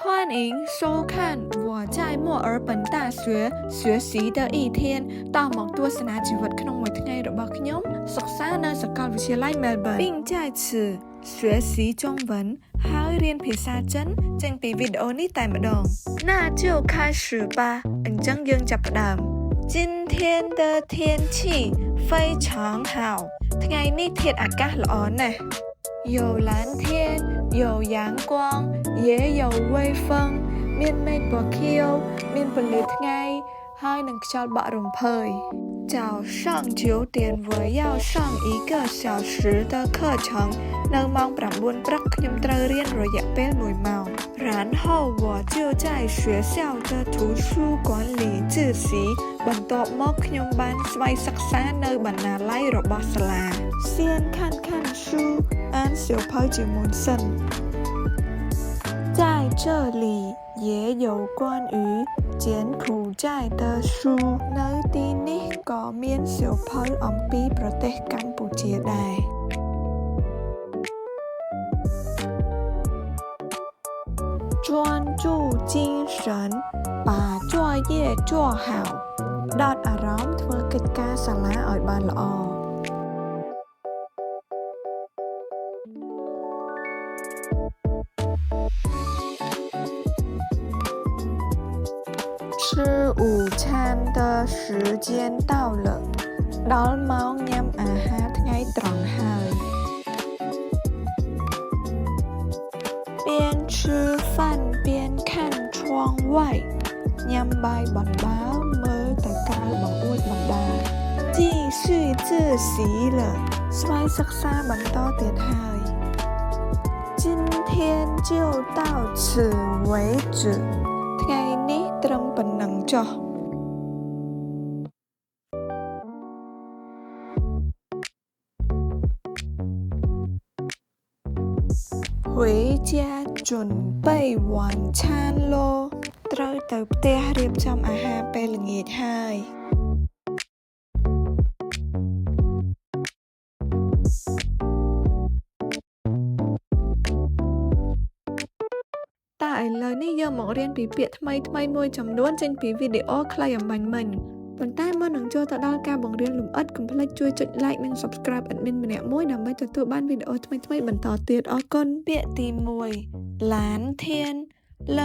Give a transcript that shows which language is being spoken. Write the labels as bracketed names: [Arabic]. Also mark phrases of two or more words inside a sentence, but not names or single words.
[Chinese] 欢迎收看我在墨尔本大学学习的一天到 [Khmer] មកទស្សនាជីវិតក្នុងមួយថ្ងៃរបស់ខ្ញុំសិក្សានៅសាកលវិទ្យាល័យ Melbourne [Chinese] 并在此学习中文 [Khmer] ហើយរៀនភាសាចិនចេញ ពីវីដេអូនេះតែម្ដង [Chinese] 那就开始吧 [Khmer] អញ្ចឹងយើងចាប់ផ្ដើម [Chinese] 今天的天气非常好 [Khmer] ថ្ងៃនេះធាតុអាកាសល្អណាស់ [Chinese] 有蓝天有阳光也有微风 [Khmer] មានមេឃពណ៌ខៀវមានពន្លឺថ្ងៃហើយនឹងខ្យល់បក់រំភើយ [Chinese] 早上9点我要上一个小时的课程 [Khmer] នៅម៉ោង9ព្រឹកខ្ញុំត្រូវរៀនរយៈពេល1ម៉ោង然 [Chinese] 后我就在学校的图书馆里自习 [Khmer] បន្ទាប់មកខ្ញុំបានស្វ័យសិក្សានៅបណ្ណាល័យរបស់សាលា [Chinese] 先看看书 [Khmer] អានសៀវភៅជាមុនសិន [Chinese] 在这里也有关于柬埔寨的书 [Khmer] នៅទីនេះក៏មានសៀវភៅអំពីប្រទេសកម្ពុជាដែរ [Chinese] 专注精神把作业做好 [Khmer] ផ្ដោតអារម្មណ៍ធ្វើកិច្ចការសាលាឲ្យបានល្អ [Chinese] 吃午餐的时间到了 [Khmer] ដល់ម៉ោងញ៉ាំអាហារថ្ងៃត្រង់ហើយ [Chinese] 边吃饭边看窗外 [Khmer] ញ៉ាំបាយបណ្ដើមើលទៅក្រៅបង្អួចបណ្ដា [Chinese] 继续自习了 [Khmer] ស្វ័យសិក្សាបន្តទៀតហើយ [Chinese] 今天就到此为止 [Khmer] ថ្ងៃនេះត្រឹមប៉ុណ្ណឹងចុះ [Chinese] 回家準備晚餐咯 [Khmer] ត្រូវទៅផ្ទះរៀបចំអាហារពេលល្ងាចហើយតែឥឡូវ នេះយើងមករៀនពីពាក្យថ្មីៗមួយចំនួនចេញពីវីដេអូខ្លីអំបញ្ញមិញប៉ុន្តែមុននឹងចូលទៅដល់ការបង្រៀនលម្អិតកុំភ្លេចជួយចុច like និង subscribe admin ម្នាក់មួយដើម្បីទទួលបានវីដេអូថ្មីៗបន្តទៀតអរគុណពាក្យទី1ឡានធានលើ